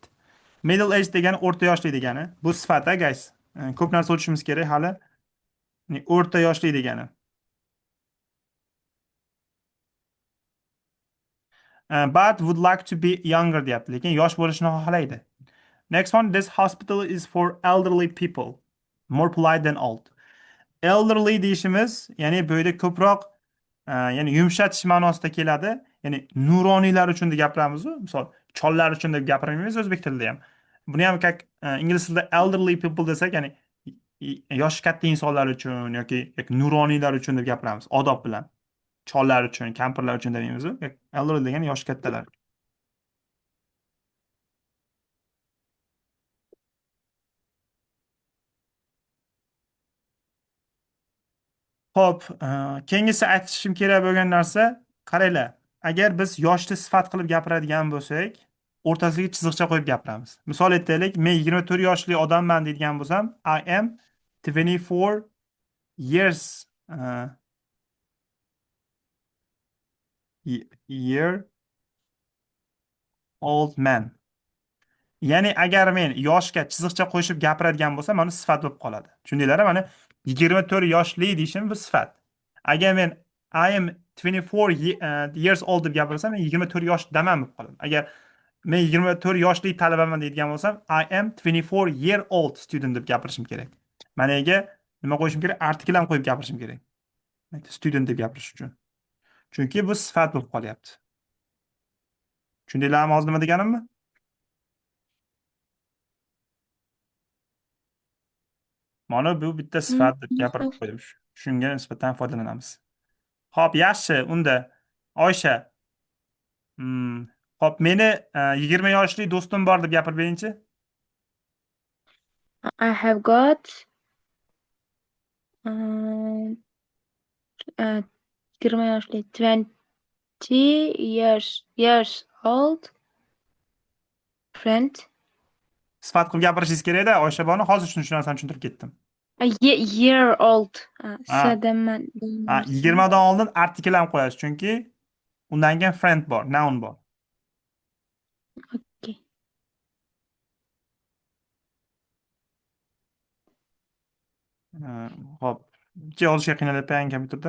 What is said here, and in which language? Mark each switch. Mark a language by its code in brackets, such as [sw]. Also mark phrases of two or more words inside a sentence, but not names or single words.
[en] Middle aged [uz] degani o'rta yoshli degani. Bu sifat, guys. Ko'p narsa o'tishimiz kerak hali. Ya'ni o'rta yoshli degani. [en] But would like to be younger [uz] deyapti, lekin yosh bo'lishni xohlaydi. [en] Next one, this hospital is for elderly people. More polite than old. [uz] Elderly deyishimiz, ya'ni bu yerda ko'proq ya'ni yumshatish ma'nosida keladi. Ya'ni nuroniylar uchun deb gapiramiz. Misol, chollar uchun deb gapirmaymiz o'zbek tilida ham. Buni ham ingliz tilida [en] elderly people [uz] desak, ya'ni yoshi katta insonlar uchun yoki nuroniylar uchun deb gapiramiz odob bilan. Chollar uchun, kampirlar uchun demaymiz. Elderly degani yoshi kattalar. Xo'p, keyingisi aytishim kerak bo'lgan narsa, qaranglar. Agar biz yoshni sifat qilib gapiradigan bo'lsak, o'rtasiga chiziqcha qo'yib gapiramiz. Misol aytaylik, men 24 yoshli odamman deydigan bo'lsam, [en] I am 24 years year old man. [uz] Ya'ni agar men yoshga chiziqcha qo'shib gapiradigan bo'lsam, mana sifat bo'lib qoladi. Tushundinglar? Mana 24 yoshli deyishim bu sifat. Agar men [en] I am 24 years old [uz] deb gapirsam, men 24 yosh damam bo'lib qoladi. Agar men 24 yoshli talabaman deydigan bo'lsam, [en] I am 24 year old student [uz] deb gapirishim kerak. Mana nima qo'yishim kerak? Artikl ham qo'yib gapirishim kerak. Student deb gapirish uchun. Chunki bu sifat bo'lib qolyapti. Tushundinglarmi hozir nima deganimni? Mana bu bitta sifat deb gapirib qo'ydim. Shunga nisbatan foydalanamiz. Xo'p, yaxshi. Unda Oysha, xo'p, meni 20 yoshli do'stim bor deb gapirib beringchi. [en] I have got 20 yoshli 20 years old friend. [uz] Sifat qilib gapirishingiz kerak-da, Oysha boni. Hozir shu narsani tushuntirib ketdim. [en] Year old. [uz] Ha. Sadaman. 20 dan oldin artikl ham qo'yasiz, chunki undan keyin friend bor, noun bor. Okay. Xo'p, yozishga qiynalyapman kompyuterda.